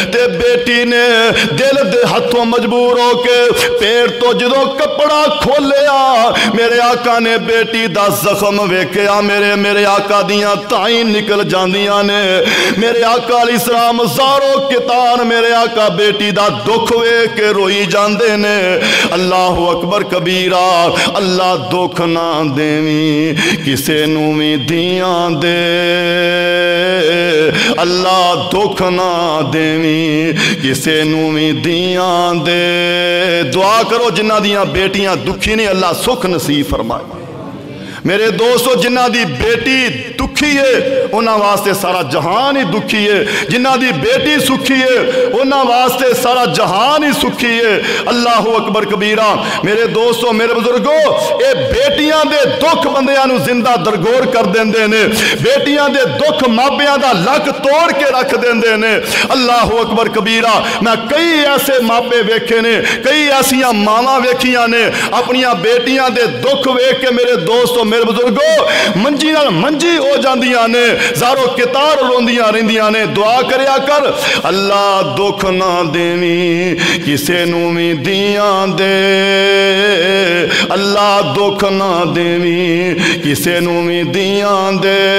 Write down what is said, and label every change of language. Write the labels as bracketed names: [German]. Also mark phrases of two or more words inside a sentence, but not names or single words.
[Punjabi] تے بیٹی نے دل دے ہتھوں مجبور ہو کے پیٹ تو جدوں کپڑا کھولیا میرے آقا نے بیٹی دا زخم ویکھیا. میرے آقا دیاں تائی نکل جاندیاں نے. میرے آقا علیہ السلام زارو قطان میرے آقا بیٹی دا دکھ ویکھ کے روئی جاندے نے. [Arabic] الله أكبر كبيرا, [Punjabi] اللہ دکھ نا دیوی کسے نوں بھی دیاں دے، اللہ دکھ نا دیوی کسے نوں بھی دیاں دے. دعا کرو جنہاں دیاں بیٹیاں دکھی نے اللہ سکھ نصیب فرمائے. میرے دوستو جنہاں دی بیٹی دکھی دکھی ہے انہاں واسطے سارا جہان ہی دکھی ہے، جنہاں دی بیٹی سکھی ہے انہاں واسطے سارا جہان ہی سکھی ہے. [Arabic] الله أكبر كبيرا. [Punjabi] میرے دوستو میرے بزرگو، یہ بیٹیاں دے دکھ بندیاں نوں زندہ درگور کر دیندے نے، بیٹیاں دے دکھ ماپیاں دا لک توڑ کے رکھ دیندے نے. [Arabic] الله أكبر كبيرا. [Punjabi] میں کئی ایسے ماپے ویکھے نے، کئی ایسیاں ماواں ویکھیاں نے اپنیاں بیٹیاں دے دکھ ویکھ کے میرے دوستو میرے بزرگو منجی نال منجی ہو جاندیاں نے، زارو قطار روندیاں رہندیاں نے. دعا کریا کر، اللہ دکھ نا دیوی کسے نوں وی دیاں دے، اللہ دکھ نا دیوی کسے نوں وی دیاں دے.